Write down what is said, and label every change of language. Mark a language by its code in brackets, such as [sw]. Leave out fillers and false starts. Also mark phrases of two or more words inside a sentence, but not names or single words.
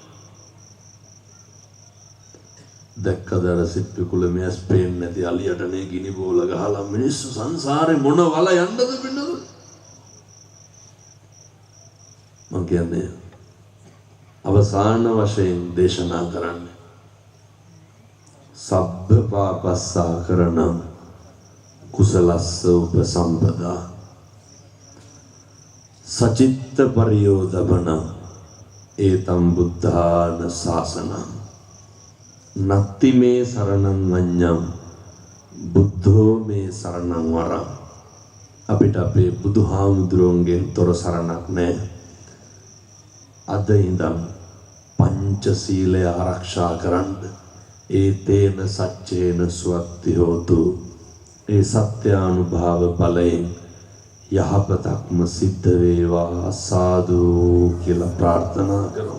[si] දැක්කද අර සිප්පි කුල මෙස් පේන්නේ නැති අලියටනේ ගිනි බෝල ගහලා මිනිස්සු සංසාරේ මොන වල යන්නද පින්නද? මං කියන්නේ අවසාන වශයෙන් දේශනා කරන්නේ [pi] සබ්බ පාපස්සා කරණං කුසලස්ස උපසම්පදා සචිත්ත පරියෝදපන ඒතම් බුද්ධාන ශාසනං. නත්ති මේ සරණං අඤ්ඤං බුද්ධෝ මේ සරණං වරං. [si] අපිට අපේ බුදුහාමුදුරුවන්ගෙන් තොර සරණක් නැහැ. අද ඉඳන් පංචශීලය ආරක්ෂා කරන්න [pi] ඒතේන සච්චේන සුවත්ති හෝතු. [si] ඒ සත්‍යානුභාව බලයෙන් යහපතක්ම සිද්ධ වේවා සාදු කියලා ප්‍රාර්ථනා කරමු.